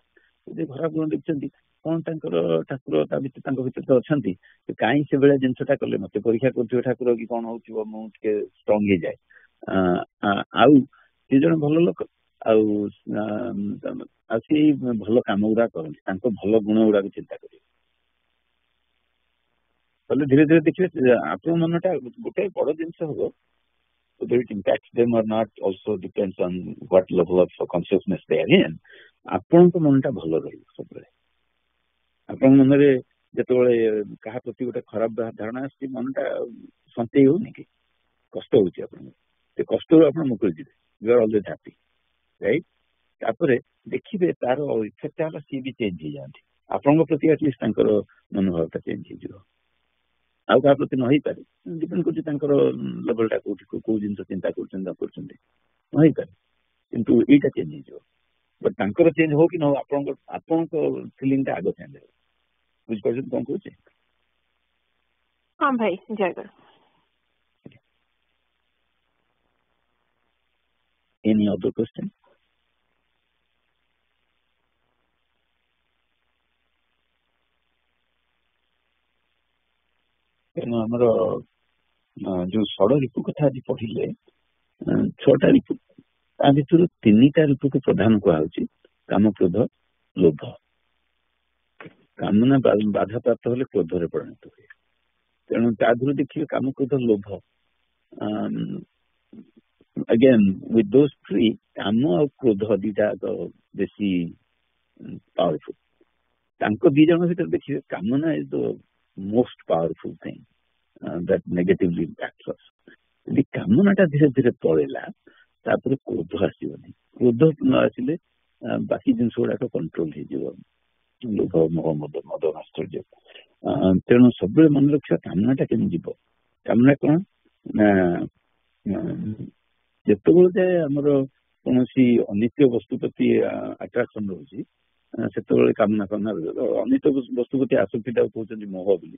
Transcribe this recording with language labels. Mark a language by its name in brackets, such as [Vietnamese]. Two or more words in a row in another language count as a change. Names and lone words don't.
[Odia] ଯଦି ଖରାପ ଗୁଣ ଦେଖିଛନ୍ତି, କଣ ତାଙ୍କର ଠାକୁର ତାଙ୍କ ଭିତରେ ତ ଅଛନ୍ତି, କାହିଁ ସେଭଳିଆ ଜିନିଷଟା କଲେ, ମତେ ପରୀକ୍ଷା କରୁଥିବେ ଠାକୁର କି କଣ ହଉଥିବ, ମୁଁ ଟିକେ ଷ୍ଟ୍ରଙ୍ଗ ହେଇଯାଏ। ଆଉ ସେ ଜଣେ ଭଲ ଲୋକ, ଆଉ ସେ ଭଲ କାମ ଗୁଡା କରନ୍ତି, ତାଙ୍କ ଭଲ ଗୁଣ ଗୁଡାକ ଚିନ୍ତା କରିବେ, ତାହେଲେ ଧୀରେ ଧୀରେ ଦେଖିବେ ଆପଣଙ୍କ ମନଟା ଗୋଟେ ବଡ ଜିନିଷ ହବ। [English] Whether it impacts them or not also depends on what level of consciousness they are in. [Odia] ଆପଣଙ୍କ ମନଟା ଭଲ ରହିବ ସବୁବେଳେ। ଆପଣଙ୍କ ମନରେ ଯେତେବେଳେ କାହା ପ୍ରତି ଗୋଟେ ଖରାପ ଧାରଣା ଆସୁଛି ମନଟା ସଞ୍ଚେଇ ହଉନି କି କଷ୍ଟ ହଉଛି ଆପଣଙ୍କୁ, ସେ କଷ୍ଟରୁ ଆପଣ ମୁକୁଳି ଯିବେ, [English] you are always happy right. [Odia] ତାପରେ ଦେଖିବେ ତାର ଇଫେକ୍ଟ ହେଲା ସିଏ ବି ଚେଞ୍ଜ ହେଇଯାଆନ୍ତି, ଆପଣଙ୍କ ପ୍ରତି ଆଟଲିଷ୍ଟ ତାଙ୍କର ମନୋଭାବଟା ଚେଞ୍ଜ ହେଇଯିବ। ଆଉ କାହା ପ୍ରତି ନ ହେଇପାରେ, ଡିପେଣ୍ଡ କରୁଛି ତାଙ୍କର ଲେଭେଲଟା କୋଉଠି କୋଉ ଜିନିଷ ଚିନ୍ତା କରୁଛନ୍ତି ନ କରୁଛନ୍ତି, ନ ହେଇପାରେ, କିନ୍ତୁ ଏଇଟା ଚେଞ୍ଜ ହେଇଯିବ। ବଟ୍ ତାଙ୍କର ଚେଞ୍ଜ ହଉ କି ନ ହଉ ଆପଣଙ୍କ ଫିଲିଂଟା ଆଗ ଚେଞ୍ଜ ହେବ। ବୁଝିପାରୁଛନ୍ତି କଣ କହୁଛି? ହଁ ଭାଇ, ଜୟଗୁରୁ। [English] Any other question? [Odia] ତେଣୁ ଆମର ଯୋଉ ଷଡ଼ ରିପୁ କଥା ଆଜି ପଢିଲେ, 6ଟା ରିପୁ, ତା ଭିତରୁ 3ଟା ରିପୁକୁ ପ୍ରଧାନ କୁହାଯାଉଛି କାମ, କ୍ରୋଧ, ଲୋଭ। କାମନା ବାଧାପ୍ରାପ୍ତ ହେଲେ କ୍ରୋଧରେ ପରିଣତ ହୁଏ। ତେଣୁ ତା ଦେହରୁ ଦେଖିବେ କାମ, କ୍ରୋଧ, ଲୋଭ, [English] again with those three, [Odia] କାମ ଆଉ କ୍ରୋଧ ଦିଟା ବେଶୀ ପାୱାରଫୁଲ। [English] ତାଙ୍କ ଦି ଜଣ ଭିତରେ ଦେଖିବେ କାମନା is the most powerful thing that negatively impacts us. [Odia] ଯଦି କାମନାଟା ଧୀରେ ଧୀରେ ପଳେଇଲା ତାପରେ କ୍ରୋଧ ଆସିବନି, କ୍ରୋଧ ନ ଆସିଲେ ବାକି ଜିନିଷ ଗୁଡାକ କଣ୍ଟ୍ରୋଲ ହେଇଯିବ, ଲୋଭ, ମୋହ, ମଦ ଆଶ୍ଚର୍ଯ୍ୟ। ତେଣୁ ସବୁବେଳେ ମନେ ରଖିବା କାମନାଟା କେମିତି ଯିବ। କାମନା କଣ ନା, ଯେତେବେଳେ ଯାଏ ଆମର କୌଣସି ଅନିତ୍ୟ ବସ୍ତୁ ପ୍ରତି ଆଟ୍ରାକ୍ସନ ରହୁଛି ସେତେବେଳେ କାମନା ଅନିତ୍ୟ ବସ୍ତୁ ପ୍ରତି ଆସକ୍ତିଟାକୁ କହୁଛନ୍ତି ମୋହ ବୋଲି।